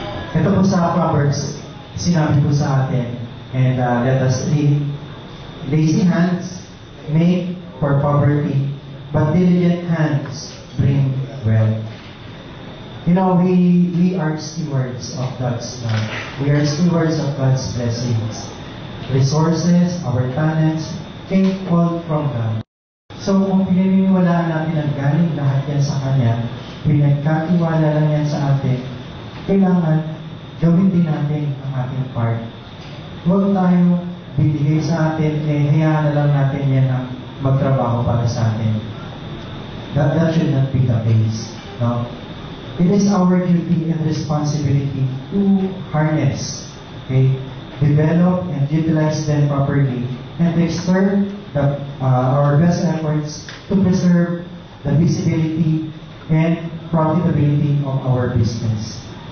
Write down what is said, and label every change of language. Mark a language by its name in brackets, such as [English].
[Filipino] Ito po sa Proverbs, sinabi po sa atin, [English] and let us read, lazy hands make for poverty, but diligent hands bring wealth. You know, we are stewards of God's love. We are stewards of God's blessings. Resources, our talents, came all from God. [Filipino] So, kung pinaniniwalaan natin ang galing lahat yan sa Kanya, pinagkatiwala lang yan sa atin, kailangan gawin din natin ang ating part. Huwag tayo binigay sa atin, hayaan na lang natin yan ang magtrabaho para sa atin. [English] That should not be the case. [Filipino] No? [English] it is our duty and responsibility to harness, okay, develop and utilize them properly, and to exert our best efforts to preserve the visibility and profitability of our business.